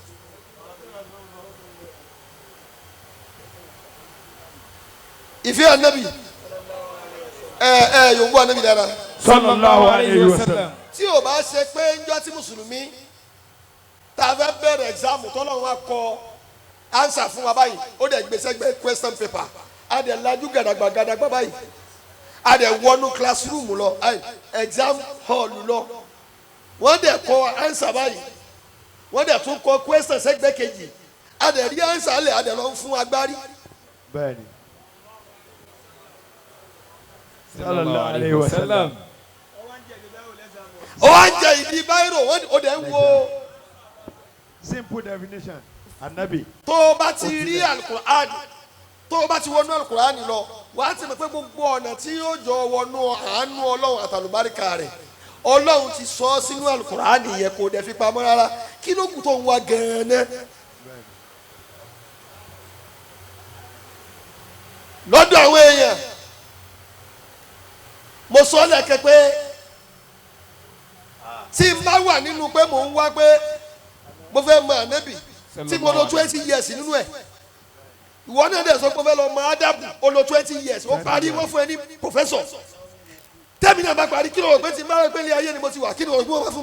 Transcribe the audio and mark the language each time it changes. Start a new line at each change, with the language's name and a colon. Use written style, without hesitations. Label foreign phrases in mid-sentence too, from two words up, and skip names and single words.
Yoruba: ìfẹ́ ànábì yòówù ànábì dára.
Arabic: صلى الله عليه وسلم.
Yoruba: tí o bá ṣe pé njọ́ tí mùsùlùmí tá a fẹ́ bẹ̀rẹ̀ exam tọ́lọ́run á kọ answer fún wa báyìí ó dẹ̀ gbèsè gbé
English: question paper
Yoruba: a dẹ̀ lajú gàdàgbà báyìí a dẹ̀ wọnú classroom lọ
English: exam hall
Yoruba: lọ wọ́n dẹ̀ kọ answer báyìí wọ́n dẹ̀ tún kọ question sẹ́gbẹ́ kejì a dẹ̀ rí answer lẹ̀ a dẹ̀ lọ fún agbárí. bẹ́ẹ̀ni.
Arabic: صلى الله عليه وسلم.
Yoruba: ó wá ń jẹ ìdí báyìí ó dẹ̀ ń wo.
English: simple definition anabi.
Yoruba: tó o bá ti rí alukur'an tó o bá ti wọnú alukur'an lọ wàá ti mọ̀ pé gbogbo ọ̀nà tí yóò jọ wọnú àánú ọlọ́run àtàlùbáríkà rẹ̀ ọlọ́run ti sọ ọ́ sínú alukur'an yẹn kò dẹ̀ fi pamọ́ rárá kí ló kù tó ń wá gan-an. lọ́dọ̀ àwọn èèyàn mo sọ lẹ́kẹ̀ pé tí n bá wà nínú pé mò ń wá pé mo fẹ́ mọ ànábì tí mo lò 20 years nínú ẹ̀ ìwọ náà dẹ̀ sọ pé mo fẹ́ lọ mọ ádàbù ó lò 20 years ó parí wọ́n fún ẹ ní professor tẹ́mi náà bá parí kí ló rò pé tí n bá rò pé ilé ayé ni mo ti wà kí ló rò pé wọ́n bá fún mi.